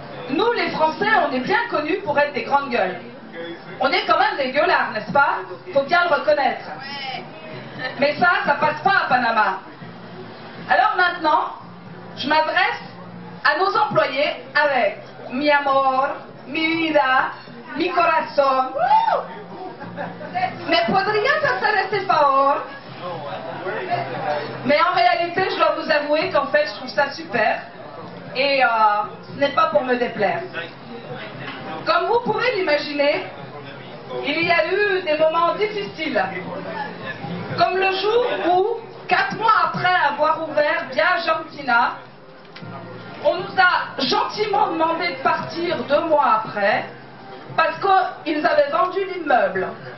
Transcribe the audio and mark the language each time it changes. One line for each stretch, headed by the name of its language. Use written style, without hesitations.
French: Nous, les Français, on est bien connus pour être des grandes gueules. On est quand même des gueulards, n'est-ce pas? Faut bien le reconnaître. Mais ça passe pas à Panama. Alors maintenant, je m'adresse à nos employés avec
Spanish: mi amor, mi vida, mi corazón. ¿Me podrías hacer este favor?
French: Mais en réalité, je dois vous avouer qu'en fait, je trouve ça super. Et ce n'est pas pour me déplaire. Comme vous pouvez l'imaginer, il y a eu des moments difficiles. Comme le jour où, 4 mois après avoir ouvert Via Argentina, on nous a gentiment demandé de partir 2 mois après, parce qu'ils avaient vendu l'immeuble.